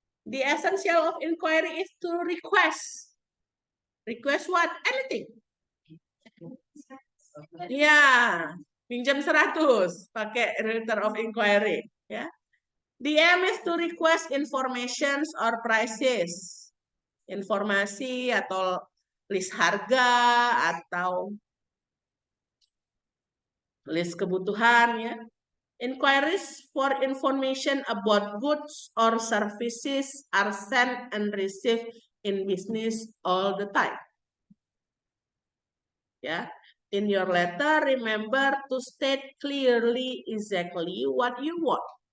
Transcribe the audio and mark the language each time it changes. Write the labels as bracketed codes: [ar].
[en] The essential of inquiry is to request. Request what? Anything. [id] Ya, pinjam 100 pakai letter of inquiry. Ya. [en] The aim is to request informations or prices. [id] Informasi atau list harga atau list kebutuhan ya. [en] Inquiries for information about goods or services are sent and received in business all the time. Ya. In your letter, remember to state clearly exactly what you want.